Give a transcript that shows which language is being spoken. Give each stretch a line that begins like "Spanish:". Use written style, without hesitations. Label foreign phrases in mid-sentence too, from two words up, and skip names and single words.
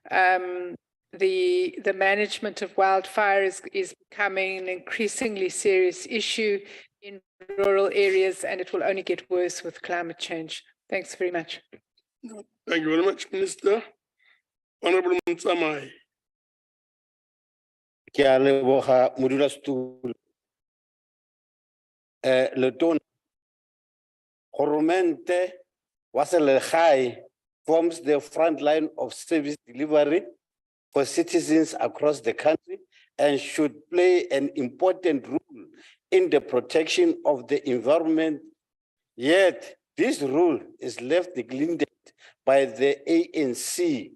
English: The management of wildfire is becoming an increasingly serious issue in rural areas, and it will only get worse with climate change. Thanks very much. Thank you very much, Minister. Honorable Mtsamai.
Northern Sotho: Ke a leboga modulasetulo.
English: Letona,
Northern Sotho: Goromente wa selegae
English: forms the front line of service delivery for citizens across the country and should play an important role in the protection of the environment. Yet, this role is left neglected by the ANC.